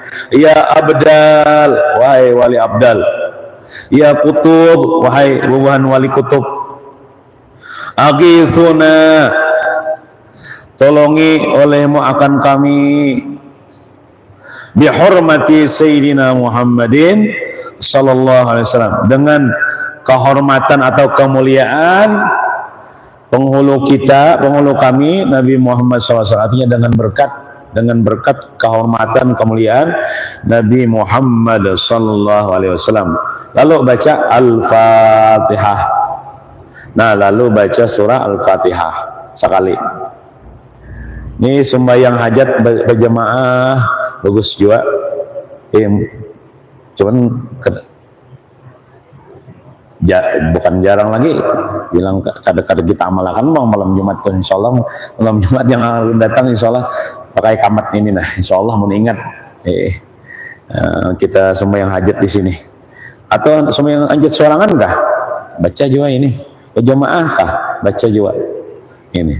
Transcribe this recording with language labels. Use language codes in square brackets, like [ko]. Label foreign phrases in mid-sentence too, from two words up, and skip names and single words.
[ar] Ya abdal, [bjn] wahai wali abdal. [ar] Ya kutub, [bjn] wahai bubuhan wali kutub. Aghithuna, tolongi olehmu akan kami bihormati [ar] سيدنا محمدٍ صلى الله عليه وسلم, [bjn] dengan kehormatan atau kemuliaan penghulu kami Nabi Muhammad SAW. Artinya dengan berkat kehormatan kemuliaan Nabi Muhammad [ar] صلى الله عليه وسلم. [bjn] Lalu baca Al-Fatihah. Nah, lalu baca surah Al-Fatihah sekali. Ini sembahyang hajat berjamaah bagus juga. Cuman bukan jarang lagi bilang kadang-kadang kita amalkan bang malam Jumat tuh, [ar] إن شاء الله [bjn] malam Jumat yang datang [ar] إن شاء الله [bjn] pakai kamat ini, nah [ar] إن شاء الله [bjn] mengingat kita sembahyang hajat di sini, atau sembahyang hajat sorangan kah baca juga ini, berjamaah kah baca juga ini.